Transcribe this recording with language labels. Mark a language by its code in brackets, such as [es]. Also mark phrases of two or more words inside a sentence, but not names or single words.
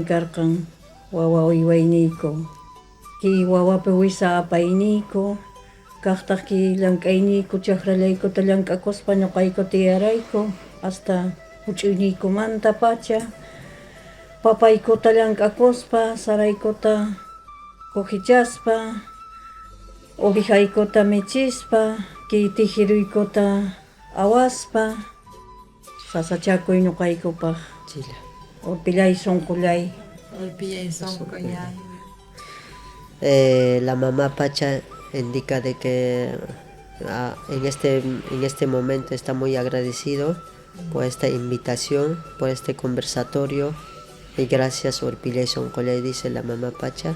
[qu] karqan wawa uywayniyku ki wawapi wisa apayniyku kaqtaq ki llank'ayniyku chaqrallaykuta llank'akuspa ñuqayku tiyarayku hasta huch'uyniykumanta pacha papaykuta llank'akuspa saraykuta kuhichaspa ovejaykuta michispa, ki tijiruykuta awaspa, sasachakuy ñuqaykupaq. Orpillay Soncollay. Orpillay Soncollay. [es] La mamá Pacha indica de que en este momento está muy agradecido por esta invitación, por este conversatorio, y gracias [qu] Urpillay Sonkollay, [es] dice la Mamá Pacha.